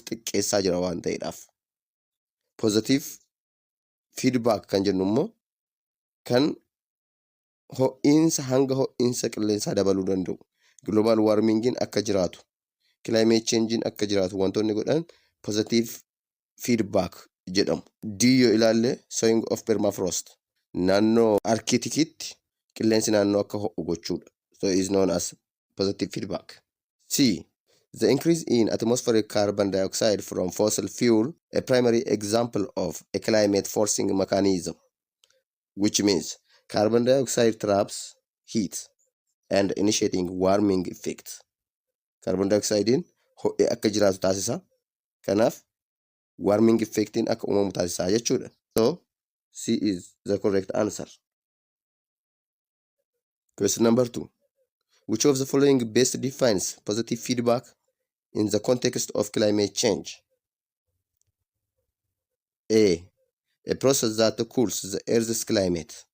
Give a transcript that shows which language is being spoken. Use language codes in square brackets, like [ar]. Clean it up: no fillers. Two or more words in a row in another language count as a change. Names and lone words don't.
[om] xiqqeessaa jira waan ta'eedhaaf. [en] Positive feedback [om] kan jennu immoo kan ho'iinsa hanga ho'iinsa qilleensaa dabaluu danda'u. [en] Global warmingin [om] akka jiraatu, [en] climate changing [om] akka jiraatu wantoonni godhan [en] positive feedback [om] jedhamu. D yoo ilaalle [en] thawing of permafrost, [om] naannoo arkitikitti qilleensi naannoo akka ho'u gochuudha. [en] So it is known as positive feedback. C. The increase in atmospheric carbon dioxide from fossil fuel, a primary example of a climate forcing mechanism, which means carbon dioxide traps heat and initiating warming effect. Carbon dioxide [om] in ho'e akka jiraatu taasisa. Kanaaf [en] warming effect [om] in akka uumamu taasisa jechuudha. [en] So C is the correct answer. Question number 2. Which of the following best defines positive feedback in the context of climate change? A. A process that cools the Earth's climate.